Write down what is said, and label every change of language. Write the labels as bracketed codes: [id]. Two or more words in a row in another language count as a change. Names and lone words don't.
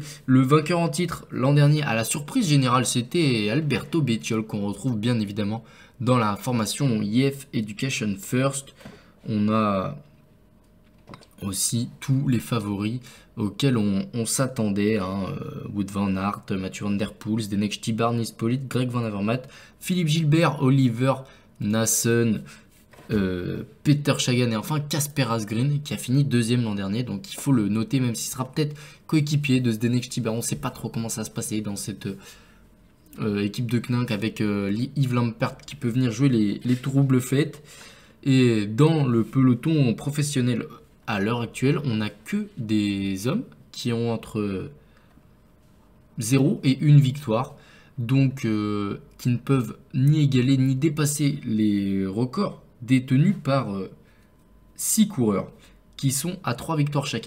[fr] Le vainqueur en titre l'an dernier, à la surprise générale, c'était Alberto Bettiol, qu'on retrouve bien évidemment dans la formation IF Education First. On a aussi tous les favoris auxquels on s'attendait, Wout van Aert, Mathieu van der Poel, Zdenek Stybar, Nils Politt, Greg Van Avermaet, Philippe Gilbert, Oliver Nassen, Peter Sagan et enfin Casper Asgreen qui a fini deuxième l'an dernier, donc il faut le noter, même s'il sera peut-être coéquipier de Zdenek Stybar. On ne sait pas trop comment ça va se passer dans cette équipe de Knink avec Yves Lampert qui peut venir jouer les troubles fêtes. Et dans le peloton professionnel à l'heure actuelle, on n'a que des hommes qui ont entre 0 et 1 victoire, donc qui ne peuvent ni égaler ni dépasser les records détenus par 6 coureurs qui sont à 3 victoires chacun.